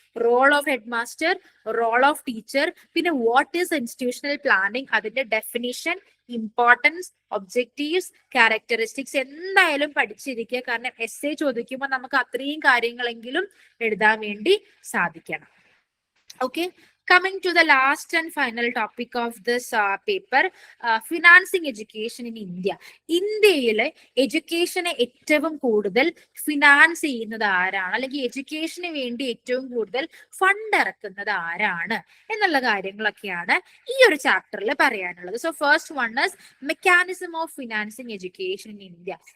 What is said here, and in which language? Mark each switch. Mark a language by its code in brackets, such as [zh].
[ml] Role of head master, role of teacher, പിന്നെ [en] what is institutional planning, [ml] അതിന്റെ definition, importance, objectives, characteristics എന്തായാലും പഠിച്ചിരിക്കുക. കാരണം essay ചോദിക്കുമ്പോൾ നമുക്ക് അത്രയും കാര്യങ്ങളെങ്കിലും എഴുതാൻ വേണ്ടി സാധിക്കണം. [en] Okay, coming to the last and final topic of this paper, financing education in India. [ml] ഇന്ത്യയിലെ എഡ്യൂക്കേഷനെ ഏറ്റവും കൂടുതൽ ഫിനാൻസ് ചെയ്യുന്നത് ആരാണ്, അല്ലെങ്കിൽ എഡ്യൂക്കേഷന് വേണ്ടി ഏറ്റവും കൂടുതൽ ഫണ്ട് ഇറക്കുന്നത് ആരാണ് എന്നുള്ള കാര്യങ്ങളൊക്കെയാണ് ഈ ഒരു ചാപ്റ്ററിൽ പറയാനുള്ളത്. [en] So first one is mechanism of financing education in India.